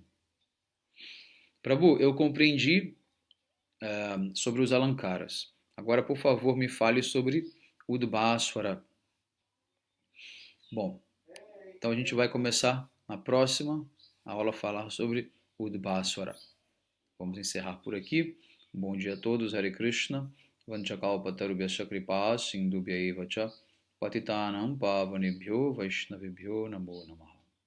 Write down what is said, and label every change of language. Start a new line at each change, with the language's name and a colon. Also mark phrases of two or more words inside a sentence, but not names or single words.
Portuguese: Prabhu, eu compreendi sobre os alankaras. Agora, por favor, me fale sobre Udbhaswara. Bom, então a gente vai começar na próxima aula a falar sobre Udbhaswara. Vamos encerrar por aqui. Bom dia a todos,
Sanskrit: Hare Krishna. Vanchakaupatarubhyascha kripa sindhubhyaiva cha patitanam pavanebhyo vaishnavibhyo namo namaha.